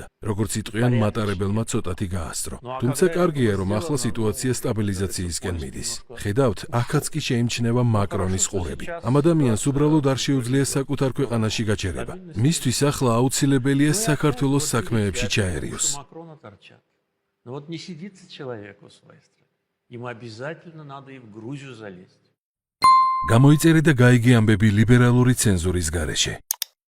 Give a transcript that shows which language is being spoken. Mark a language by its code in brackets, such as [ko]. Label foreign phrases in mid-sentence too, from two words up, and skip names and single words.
[ka] როგორც იტყვიან, მატარებელმა ცოტათი გაასწრო. თუმცა კარგია, რომ ახლა სიტუაცია სტაბილიზაციისკენ მიდის. ხედავთ, აქაც კი შეიმჩნევა მაკრონის ყურები. ამ ადამიანს უბრალოდ არ შეუძლია საკუთარ ქვეყანაში გაჩერება. მისთვის ახლა აუცილებელია საქართველოს საქმეებში ჩაერიოს. [ru] Ему обязательно надо и в Грузию залезть. [ka] გამოიწერე და გაიგე ამბები ლიბერალური ცენზურის გარეშე.